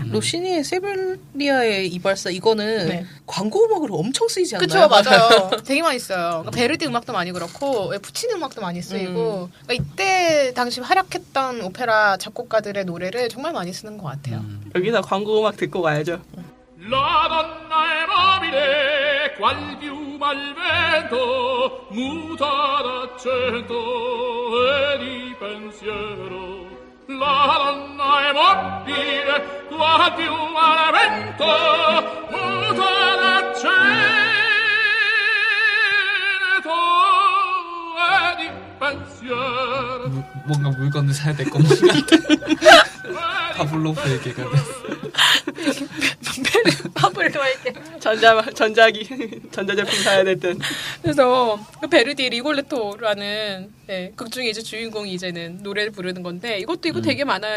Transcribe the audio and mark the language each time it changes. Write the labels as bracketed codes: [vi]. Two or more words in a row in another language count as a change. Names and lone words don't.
[ko] 로시니의 세빌리아의 이발사 이거는 네. 광고 음악으로 엄청 쓰이지 않나요? 그렇죠, 맞아요. 되게 많이 써요. 그러니까 베르디 음악도 많이 그렇고 푸치니 음악도 많이 쓰이고 그러니까 이때 당시 활약했던 오페라 작곡가들의 노래를 정말 많이 쓰는 것 같아요. 여기서 광고 음악 듣고 가야죠. [it] La donna è mobile, qual piuma al vento, muta d'accento e di pensiero. La donna è mobile, qual piuma al vento, muta d'accento e di pensiero. [ko] 뭔가 물건을 사야 될 것만 같아. 파블로프에게가 됐어. 파블로에게 전자제품 사야 됐던. 그래서 그 베르디의 리골레토라는 극 중에 이제 주인공이 이제는 노래를 부르는 건데 이거 되게 많아요.